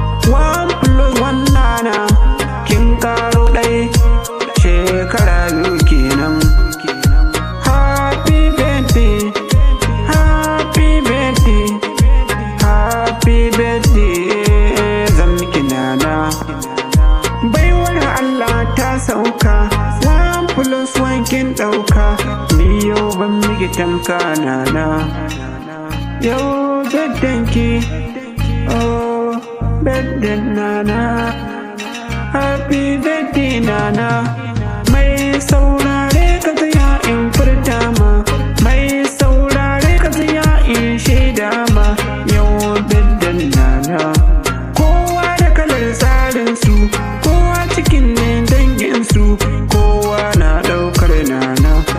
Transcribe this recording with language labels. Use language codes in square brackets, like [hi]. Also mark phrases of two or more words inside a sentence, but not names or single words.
[en] One plus one, Nana. [ha] Kin karo ɗai. Shekara biyu kenan. [en] Happy birthday. Happy birthday. Happy birthday. [ha] Zan miki, Nana. Baiwar Allah ta sauka. [en] One plus one [ha] kin ɗauka. Ni yau ban miki tamka, Nana. Yau birthday ki. [en] Oh, birthday, Nana. Happy birthday, Nana. [ha] Mai saurare ka tsaya in furta ma. Mai saurare ka tsaya in shaida ma. Yau birthday, Nana. Kowa da kalar tsarin su. Kowa cikin ne dangin su. Kowa na ɗaukar Nana.